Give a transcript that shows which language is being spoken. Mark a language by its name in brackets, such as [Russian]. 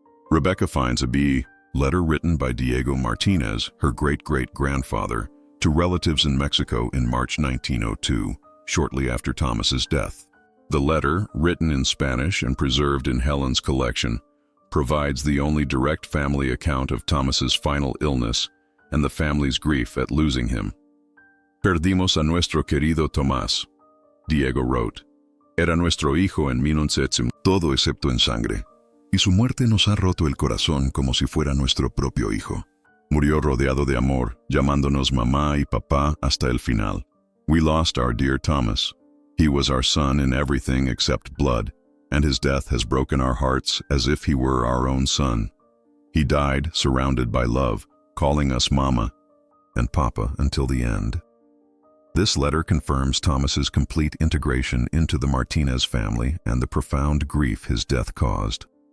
[English] Rebecca finds a letter written by Diego Martinez, her great-great-grandfather, to relatives in Mexico in March 1902, shortly after Thomas's death. The letter, written in Spanish and preserved in Helen's collection, provides the only direct family account of Thomas's final illness and the family's grief at losing him. [Spanish] Perdimos a nuestro querido Tomás, [English] Diego wrote. [Spanish] Era nuestro hijo en 1900, todo excepto en sangre. Y su muerte nos ha roto el corazón como si fuera nuestro propio hijo. Murió rodeado de amor, llamándonos mamá y papá hasta el final. [English] We lost our dear Thomas. He was our son in everything except blood, and his death has broken our hearts as if he were our own son. He died surrounded by love, calling us mama and papa until the end. This letter confirms Thomas's complete integration into the Martinez family and the profound grief his death caused.